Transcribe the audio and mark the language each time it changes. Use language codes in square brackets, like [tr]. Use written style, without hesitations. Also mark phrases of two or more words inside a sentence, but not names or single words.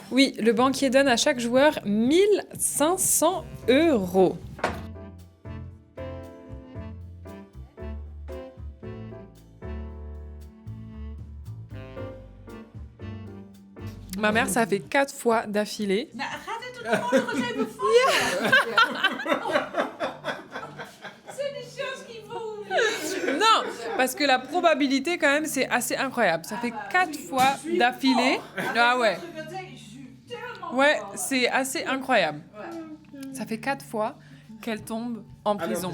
[fr] Oui, le banquier donne à chaque joueur 1500 euros. Ma mère, ça a fait 4 fois d'affilée. [nl] Nou, gaat dit er nog nog eens even voor? [fr] C'est des choses qu'il faut... Non, parce que la probabilité, quand même, c'est assez incroyable. Ça fait 4 fois d'affilée. Ah ouais. Ouais, c'est assez incroyable. Ça fait 4 fois qu'elle tombe en prison.